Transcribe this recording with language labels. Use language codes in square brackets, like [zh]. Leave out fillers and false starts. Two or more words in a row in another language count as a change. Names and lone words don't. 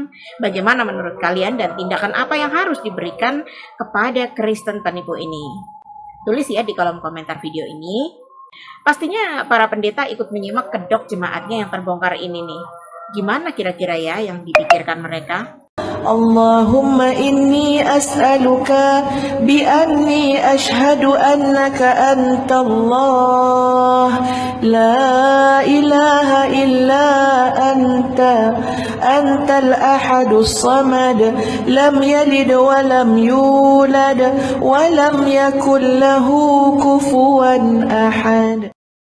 [id] Bagaimana menurut kalian dan tindakan apa yang harus diberikan kepada Kristen penipu ini? Tulis ya di kolom komentar video ini. Pastinya para pendeta ikut menyimak kedok jemaatnya yang terbongkar ini nih. Gimana kira-kira ya yang dipikirkan mereka? [ar] اللهم إني أسألك بأني أشهد أنك أنت الله لا إله إلا أنت الأحد الصمد لم يلد ولم يولد ولم يكن له كفوا أحد.